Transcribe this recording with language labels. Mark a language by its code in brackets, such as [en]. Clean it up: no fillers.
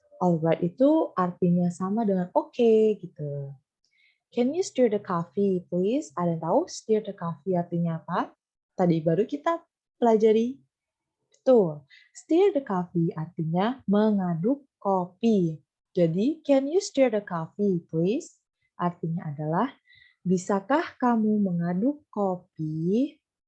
[en] All right [id] itu artinya sama dengan oke gitu. [en] Can you stir the coffee, please? [id] Ada yang tahu [en] stir the coffee [id] artinya apa? Tadi baru kita pelajari. Betul. [en] Stir the coffee [id] artinya mengaduk kopi. [en] Jadi, can you stir the coffee, please? [id] Artinya adalah, bisakah kamu mengaduk kopi?